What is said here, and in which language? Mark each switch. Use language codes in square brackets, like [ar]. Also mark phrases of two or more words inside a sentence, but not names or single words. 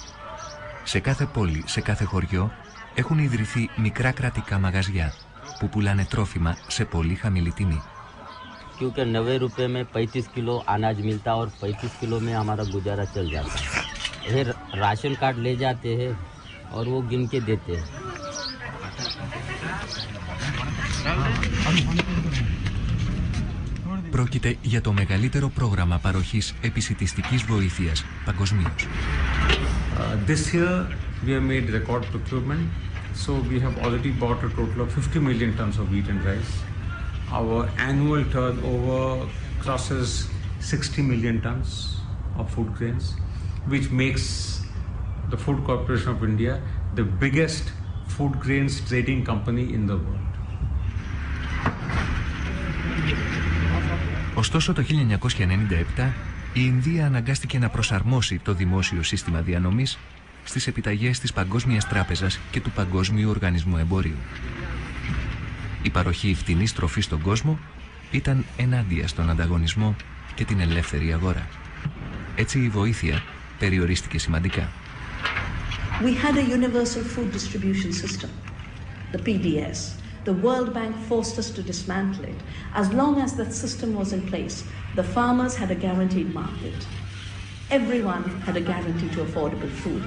[el] Σε κάθε πόλη, σε κάθε χωριό έχουν ιδρυθεί μικρά κρατικά μαγαζιά που πουλάνε τρόφιμα σε πολύ χαμηλή τιμή. [hi] क्योंकि 90 रुपए में 35 किलो अनाज मिलता और 35 किलो में हमारा गुजारा चल जाता है। ये [en] ration card [hi] ले जाते हैं और वो गिन के देते हैं। [el] Πρόκειται για το μεγαλύτερο πρόγραμμα παροχής επισιτιστικής βοήθειας παγκοσμίως. [en] This year we have made record procurement, so we have already bought a total of 50 million tons of wheat and rice. Our annual turnover crosses 60 million tons of food grains, which makes the Food Corporation of India the biggest food grains trading company in the world. [el] Ωστόσο το 1997 η Ινδία αναγκάστηκε να προσαρμόσει το δημόσιο σύστημα διανομής στις επιταγές της Παγκόσμιας Τράπεζας και του Παγκόσμιου Οργανισμού Εμπορίου. Η παροχή φτηνής τροφής στον κόσμο ήταν ενάντια στον ανταγωνισμό και την ελεύθερη αγορά. Έτσι η βοήθεια περιορίστηκε σημαντικά. [en] We had a universal food distribution system, the PDS. The World Bank forced us to dismantle it. As long as that system was in place, the farmers had a guaranteed market. Everyone had a guarantee to affordable food.